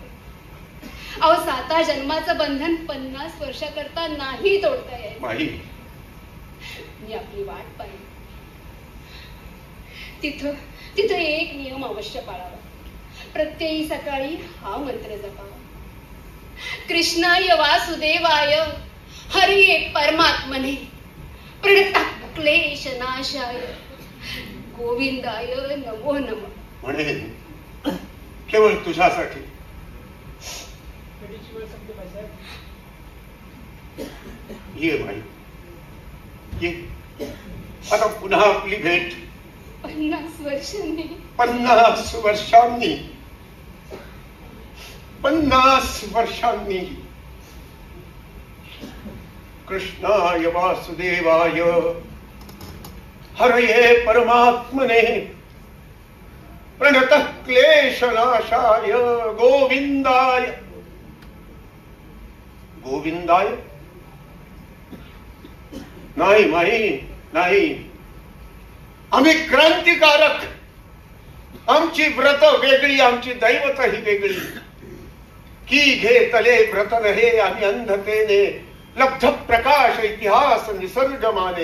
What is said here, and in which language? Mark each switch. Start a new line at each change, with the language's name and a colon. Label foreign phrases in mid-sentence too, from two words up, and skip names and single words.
Marathi: अहो, 7 जन्माचं बंधन 50 वर्षाकरता नाही तोडता यायचं. माई, मी आपली वाट पाहिली. तिथं एक नियम अवश्य पाळावा. प्रत्येक सकाळी हा मंत्र जपावा.
Sanskrit: कृष्णाय वासुदेवाय हरे परमात्मने प्रणतः क्लेश नाशाय गोविंदाय नमो नमः.
Marathi: म्हणेन केवळ तुझ्यासाठी. ये माई, ये. आता पुन्हा आपली भेट 50 वर्षांनी. 50 वर्षांनी. 50 वर्षांनी.
Sanskrit: कृष्णाय वासुदेवाय हरये परमात्मने प्रणतः क्लेशनाशाय गोविंदाय.
Marathi: गोविंदाय? नाही माई, नाही. आम्ही क्रांतिकारक. आमची व्रत वेगळी, आमची दैवत ही वेगळी. की घे तले व्रत नहे आम्ही अंधतेने लब्ध प्रकाश इतिहास निसर्ग माने.